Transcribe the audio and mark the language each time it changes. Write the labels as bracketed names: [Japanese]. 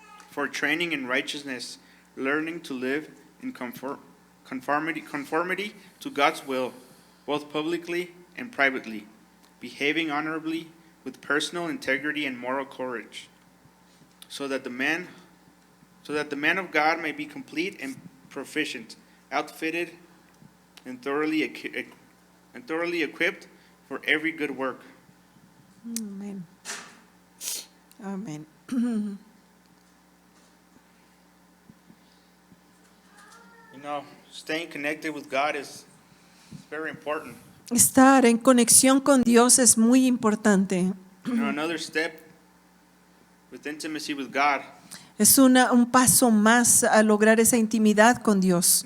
[English] for training in righteousness, learning to live in conformity to God's will, both publicly and privately, behaving honorably with personal integrity and moral courage, so that the man of God may be complete and proficient, outfitted and thoroughly equipped for every good work. [Spanish] Amén. Amén. [English] Staying connected with God is very important. [Spanish] Estar en conexión con Dios es muy importante. [English] Another step with intimacy with God. [Spanish] Es un paso más a lograr esa intimidad con Dios.